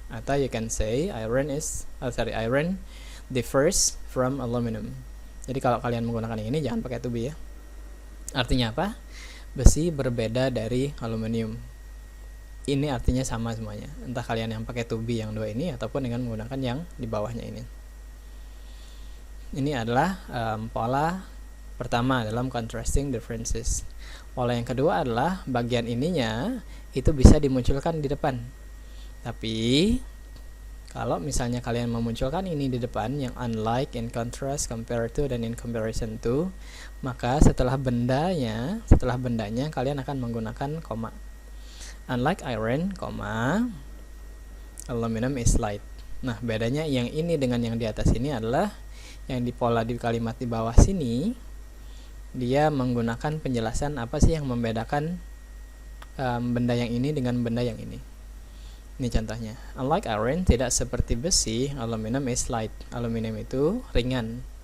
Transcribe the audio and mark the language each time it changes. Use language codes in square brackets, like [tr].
[id] Atau [en] you can say iron differs from aluminum. [id] Jadi kalau kalian menggunakan yang ini jangan pakai to be ya. Artinya apa? Besi berbeda dari aluminium. Ini artinya sama semuanya. Entah kalian yang pakai to be yang dua ini ataupun dengan menggunakan yang di bawahnya ini. Ini adalah pola pertama dalam contrasting differences. Pola yang kedua adalah bagian ininya itu bisa dimunculkan di depan. Tapi Kalau misalnya kalian memunculkan ini di depan, yang unlike, in contrast, compare to, dan in comparison to, maka setelah bendanya kalian akan menggunakan koma. [en] Unlike iron, aluminum is light. [id] Nah, bedanya yang ini dengan yang di atas ini adalah yang di pola di kalimat di bawah sini, dia menggunakan penjelasan apa sih yang membedakan benda yang ini dengan benda yang ini. Ini contohnya. [en] Unlike iron, [id] tidak seperti besi, [en] aluminum is light. Aluminum [id] itu ringan.